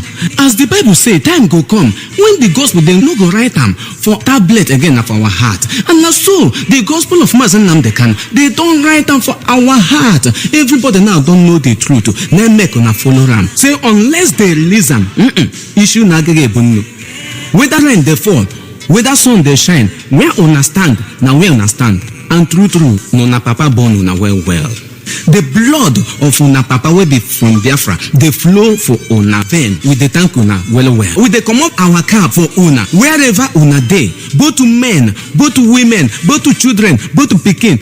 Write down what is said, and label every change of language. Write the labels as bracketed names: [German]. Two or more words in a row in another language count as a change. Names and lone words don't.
[Nigerian Pidgin] As the Bible say, time go come when the gospel dem no go write am for tablet again na for our heart. And na so the gospel of Mazi Nnamdi Kanu they don write am for our heart. Everybody now don know the truth. Na make una follow am. Say unless they release am, issue na agege ebunu. Whether rain dey fall, whether sun dey shine, where una stand na where una stand. And true no na papa born una well. The blood of una papa wey be from Biafra dey flow for una vein. We dey thank una well well. We dey comot our cap for una wherever una dey, both men, both women, both children, both pikin.